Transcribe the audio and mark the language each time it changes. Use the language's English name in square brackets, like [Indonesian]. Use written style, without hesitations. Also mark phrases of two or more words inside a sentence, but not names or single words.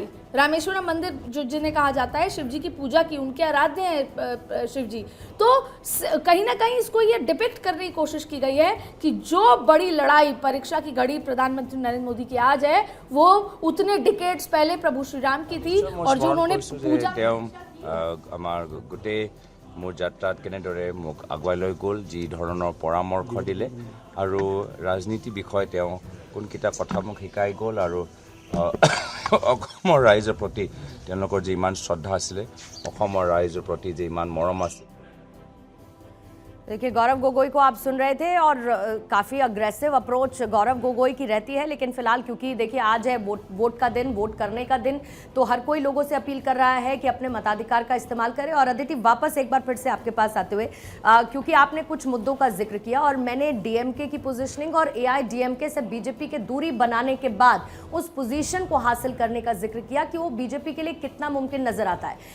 [Hindi] रामेश्वरम मंदिर जो जिन्हें कहा जाता है, शिव जी की पूजा की, उनके आराध्य हैं शिव जी। तो कहीं ना कहीं इसको ये डिपिक्ट करने की कोशिश की गई है कि जो बड़ी लड़ाई, परीक्षा की घड़ी प्रधानमंत्री नरेंद्र मोदी की आज है, वो उतने डिकेड्स पहले प्रभु श्री राम की थी। और जो उन्होंने पूजा [Assamese] गोटे मोर যাত্ৰাত কেনেদৰে মোক আগুৱাই লৈ গ'ল, যি ধৰণৰ পৰামৰ্শ দিলে, আৰু ৰাজনীতি বিষয়ে তেওঁ কোনকেইটা কথা মোক শিকাই গ'ল, আৰু অসমৰ ৰাইজৰ প্ৰতি তেওঁলোকৰ যে ইমান শ্ৰদ্ধা আছিলে, অসমৰ ৰাইজৰ প্ৰতি যে ইমান মৰম আছিল। [Hindi] देखिए, गौरव गोगोई को आप सुन रहे थे, और काफ़ी [English] aggressive approach [Hindi] गौरव गोगोई की रहती है। लेकिन फिलहाल क्योंकि देखिए आज है वोट का दिन, वोट करने का दिन, तो हर कोई लोगों से अपील कर रहा है कि अपने मताधिकार का इस्तेमाल करें। और अदिति, वापस एक बार फिर से आपके पास आते हुए, क्योंकि आपने कुछ मुद्दों का जिक्र किया, और मैंने डीएमके की पोजीशनिंग और एआईडीएमके से बीजेपी के दूरी बनाने के बाद उस पोजीशन को हासिल करने का जिक्र किया कि वो बीजेपी के लिए कितना मुमकिन नजर आता है।